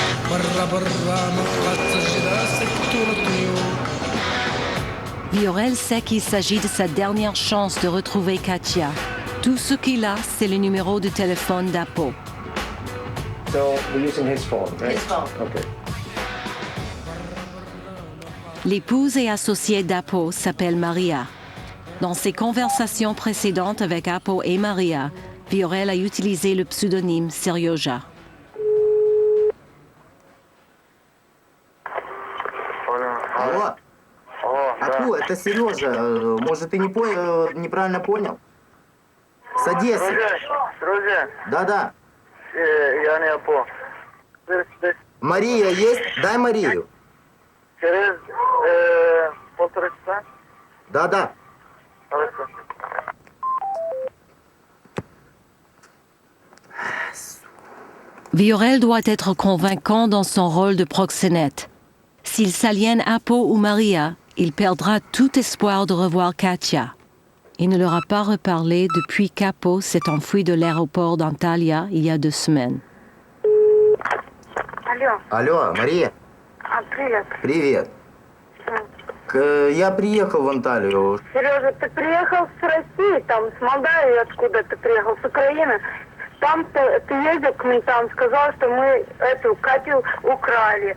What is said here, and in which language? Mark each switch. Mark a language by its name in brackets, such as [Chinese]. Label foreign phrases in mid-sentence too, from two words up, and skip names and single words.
[French] Viorel sait qu'il s'agit de sa dernière chance de retrouver Katia. Tout ce qu'il a, c'est le numéro de téléphone d'Apo. [English] So we're using his phone, right? His phone. Okay. [French] L'épouse et associée d'Apo s'appelle Maria. Dans ses conversations précédentes avec Apo et Maria, Viorel a utilisé le pseudonyme Serioja. [Russian] Алло. Аку, это Сережа. Может, ты неправильно понял? С Одессы. Друзья. Да-да. Я не Апо. Мария есть? Дай Марию. Через полтора часа? Да-да. Хорошо. [French] Viorel doit être convaincant dans son rôle de proxénète. S'il s'aliène Apo ou Maria, il perdra tout espoir de revoir Katia. Il ne leur a pas reparlé depuis qu'Apo s'est enfui de l'aéroport d'Antalya il y a 2 semaines. [Russian] Алло. Алло, Мария. Привет. Привет. Я приехал в Анталию. Сережа, ты приехал с России, там, с Молдавии, откуда ты приехал, с Украины. Там ты ездил к ментам, сказал, что мы эту Катю украли.